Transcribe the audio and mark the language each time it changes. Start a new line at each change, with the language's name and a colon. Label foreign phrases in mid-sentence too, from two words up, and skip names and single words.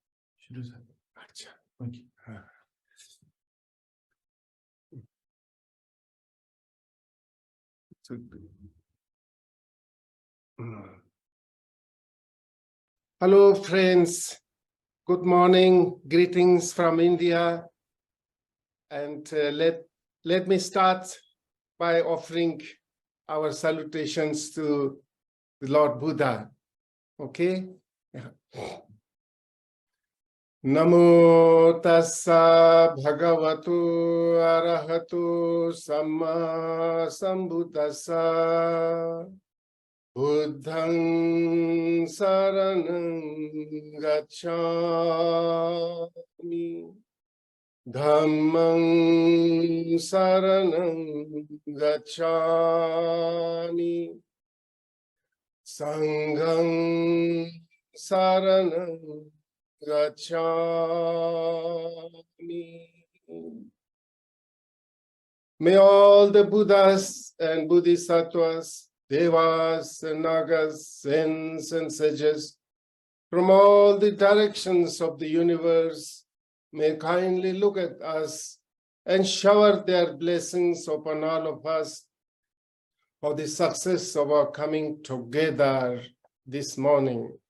English: Hello, friends. Good morning. Greetings from India. And let me start by offering our salutations to the Lord Buddha. Okay? Yeah.
Pali: Namo tassa bhagavato arahato samma sambuddhassa Buddhang saranang gacchami Dhammang saranang gacchami Sanghang saranang gacchami.
English: May all the Buddhas and Bodhisattvas, Devas and Nagas, saints and sages from all the directions of the universe may kindly look at us and shower their blessings upon all of us for the success of our coming together this morning.